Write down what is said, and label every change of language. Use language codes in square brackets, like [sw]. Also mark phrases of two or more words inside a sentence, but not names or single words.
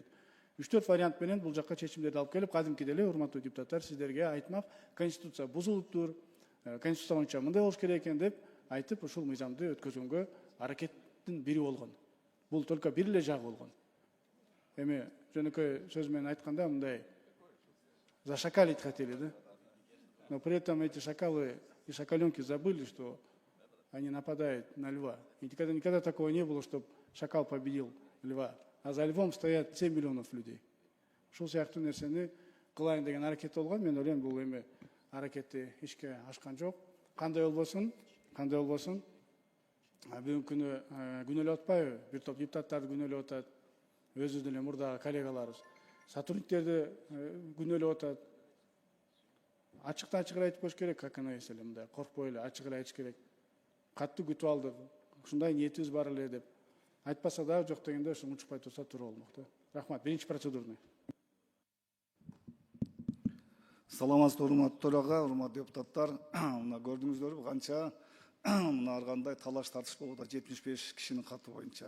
[ky] 3-4 вариант менен бул жакка чечимдерди алып келип, кадимкидей эле, урматтуу депутаттар, сиздерге айтмак, Конституция бузулуптур, Конституция боюнча мындай болуш керек экен деп айтып, ушул мыйзамды өткөзгөнгө аракеттин бири болгон. Бул только бир эле жагы болгон. Эми жөнөкөй сөз менен айтканда, мындай [ru] зашакалить хотели, да? но при этом эти шакалы и шакаленки забыли, что они нападают на льва. И никогда такого не было, чтобы шакал победил льва. А за львом стоят 7 миллионов людей. [ky] Ушул сыяктуу нерсени кылайын деген аракет болгон. Мен ойлойм бул эми аракетти ишке ашкан жок. Кандай болбосун, бүгүнкү күнү күнөөлөп атпайбы? Бир топ депутаттарды күнөөлөп атат. Өзү деле мурдагы коллегаларыбыз. Сотрудниктерди күнөөлөп атат. Ачыктан ачык айтып коюш керек, [ru] как она есть [ky] эле мындай. Коркпой эле ачык эле айтыш керек. Катты күтүп алдык. Ушундай ниетибиз бар эле деп. Айтпаса да жок дегенде ушу унчукпай турса туура болмок да. Рахмат. Биринчи процедурный. Саламатсызбы, урматтуу төрага, урматтуу депутаттар. Мына көрдүңүздөрбү канча мына ар кандай талаш тартыш болуп атат 75 кишинин каты боюнча.